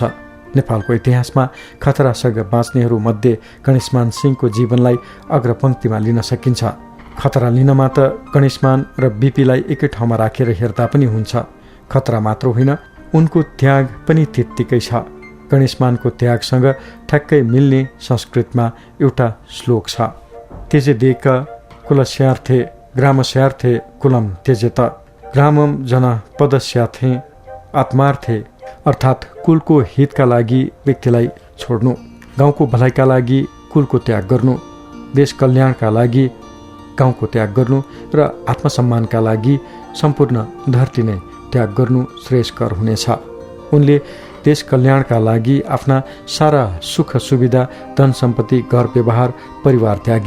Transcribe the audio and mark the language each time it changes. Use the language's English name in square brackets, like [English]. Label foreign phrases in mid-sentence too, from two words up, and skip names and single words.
[Nepali] नेपालको इतिहासमा खतरासँग बाँच्नेहरूमध्ये गणेशमान सिंहको जीवनलाई अग्रपङ्क्तिमा लिन सकिन्छ। खतरा लिनमा त गणेशमान र बीपीलाई एकै ठाउँमा राखेर हेर्दा पनि हुन्छ। खतरा मात्र होइन, उनको त्याग पनि त्यत्तिकै छ। गणेशमानको त्यागसँग ठ्याक्कै मिल्ने संस्कृतमा एउटा श्लोक छ। [Sanskrit] त्यजेदेक कुलस्यार्थे ग्रामस्यार्थे कुलम त्यजेत ग्रामम जन पदस्यार्थे आत्मार्थे, [Nepali] अर्थात् कुलको हितका लागि व्यक्तिलाई छोड्नु, गाउँको भलाइका लागि कुलको त्याग गर्नु, देश कल्याणका लागि गाउँको त्याग गर्नु र आत्मसम्मानका लागि सम्पूर्ण धरती नै त्याग गर्नु श्रेयस्कर हुनेछ। उनले देश कल्याणका लागि आफ्ना सारा सुख सुविधा धन सम्पत्ति घर व्यवहार परिवार त्यागे।